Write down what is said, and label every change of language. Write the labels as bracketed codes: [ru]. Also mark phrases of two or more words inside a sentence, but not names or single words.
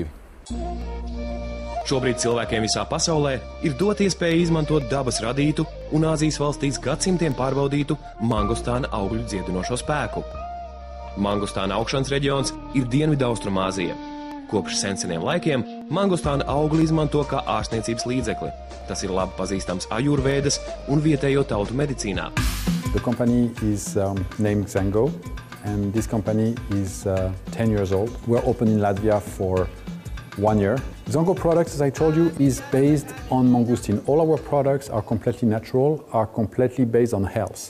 [lv] Šobrīd cilvēkiem visā pasaulē ir dot iespēju izmantot dabas radītu un Āzijas valstīs gadsimtiem pārbaudītu mangostāna augļu dziedinošo spēku. Mangostāna augšanas reģions ir Dienvidaustrumāzija. Kopš senseniem laikiem mangostāna augli izmanto kā ārstniecības līdzekli. Tas ir labi pazīstams ajurvēdas un vietējo tautu medicīnā. [en] The company is named Xango, and this company is 10 years old. We're open in Latvia for 1 year. Xango products, as I told you, is based on mangosteen. All our products are completely natural, are completely based on health.